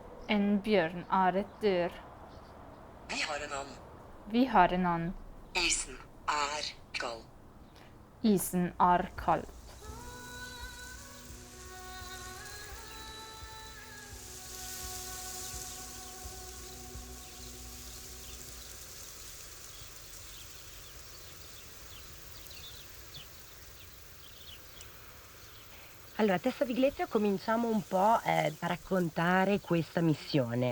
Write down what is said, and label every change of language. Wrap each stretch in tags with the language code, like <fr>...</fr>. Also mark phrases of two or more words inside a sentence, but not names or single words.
<no>En bjørn er et dyr. Vi har en and. Vi har en and. Isen er kald. Isen er kald.</no> <it>Allora, a Testa di Gletio cominciamo un po' a raccontare questa missione.</it>